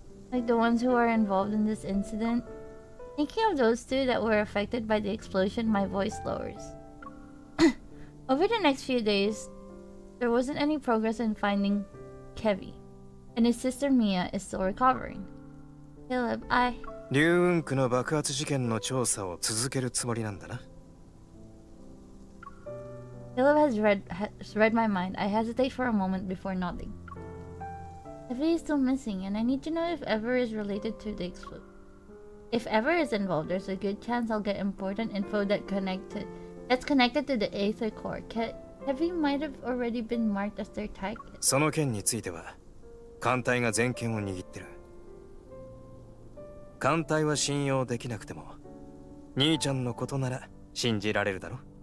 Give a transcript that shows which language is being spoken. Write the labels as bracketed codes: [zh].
[en] Like the ones who are involved in this incident? Thinking of those two that were affected by the explosion, my voice lowers. Over the next few days, there wasn't any progress in finding Kevy, and his sister Mia is still recovering. Caleb, [ja] 龍雲区の爆発事件の調査を続けるつもりなんだな。 [en] Caleb has read my mind. I hesitate for a moment before nodding. Kevy is still missing, and I need to know if Ever is related to the explosion. If Ever is involved, there's a good chance I'll get important info that's connected to the Aether Core. Kevy might have already been marked as their target. [ja] その件については、艦隊が全権を握ってる。艦隊は信用できなくても、兄ちゃんのことなら信じられるだろ。